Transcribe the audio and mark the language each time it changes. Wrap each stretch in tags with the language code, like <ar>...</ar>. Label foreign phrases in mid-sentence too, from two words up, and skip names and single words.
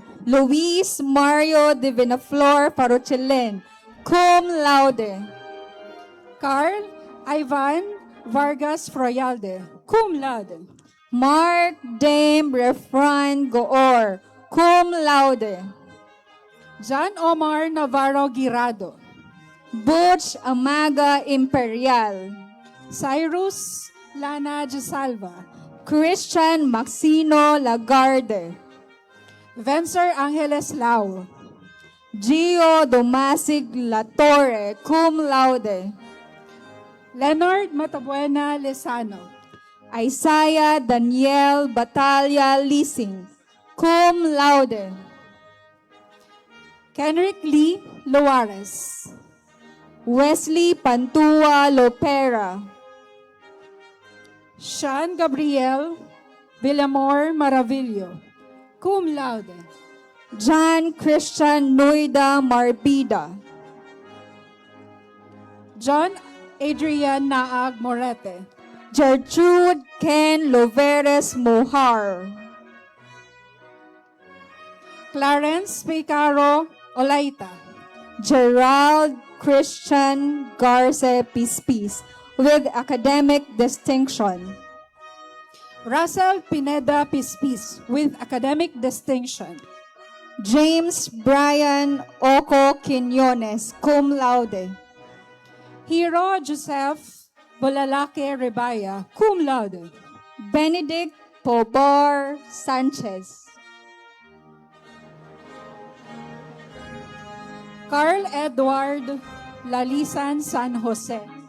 <en>Luis Mario de Vinaflor Parochelen,</en> <la>cum laude.</la> <en>Carl Ivan Vargas Froyalde,</en> <la>cum laude.</la> <en>Mark Dame Refran Goor,</en> <la>cum laude.</la> <en>John Omar Navarro Girado. Butch Amaga Imperial. Cyrus Lana Gisalva. Christian Maxino Lagarde. Vencer Angeles Lau. Gio Domasig Latorre,</en> <la>cum laude.</la> <en>Leonard Matabuena Lesano. Isaiah Daniel Batalla Lising,</en> <la>cum laude.</la> <en>Kenrick Lee Loares. Wesley Pantua Lopera. Sean Gabriel Villamor Maravillo,</en> <la>cum laude.</la> <en>John Christian Noida Marbida. John Adrian Naag Morete. Gertrude Ken Loveres Mohar. Clarence Picaro Olaita. Gerald Christian Garce Pispis with academic distinction. Russell Pineda Pispis with academic distinction. James Brian Oco Quinones,</en> <la>cum laude.</la> <en>Hero Joseph Bolalake Rebaya,</en> <la>cum laude.</la> <en>Benedict Pobar Sanchez. Carl Edward Lalisan San Jose.</en>